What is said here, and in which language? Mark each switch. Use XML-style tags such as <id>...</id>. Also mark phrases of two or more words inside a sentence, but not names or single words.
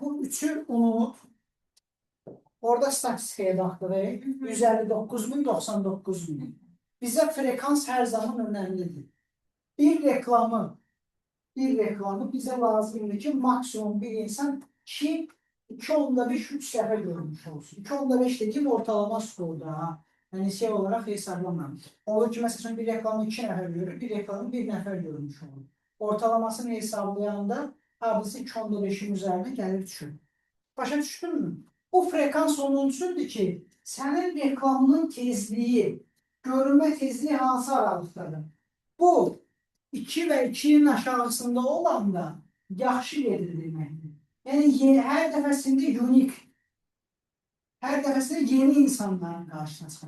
<az>Bu üçü unut. Orada statistikaya baxdırıq. 159.000, 99.000. Bizə frekans hər zaman önəmlidir. Bir reklamı bizə lazımdır ki, maksimum bir insan 2.5-3 dəfə görmüş olsun.</az> <tr>2.5 dediğim ortalama skorda. Ha. Yani şey olarak hesaplamam.</tr> <az>Olur ki, mesela bir reklamı 2 nəfər görür, bir reklamı 1 nəfər görmüş olur.</az> <tr>Ortalamasını hesaplayanda abisi 2.5'in üzerine gelir düşür.</tr> <az>Başa düşdün mü? Bu frekans onun üçündür ki, sənin reklamının tezliyi, görünmə tezliyi hansı aralıqdadır? Bu 2 və 2'nin aşağısında olan da yaxşı gedir deməkdir. Yəni hər dəfəsində unik, hər dəfəsində yeni insanların qarşısına çıxır.</az>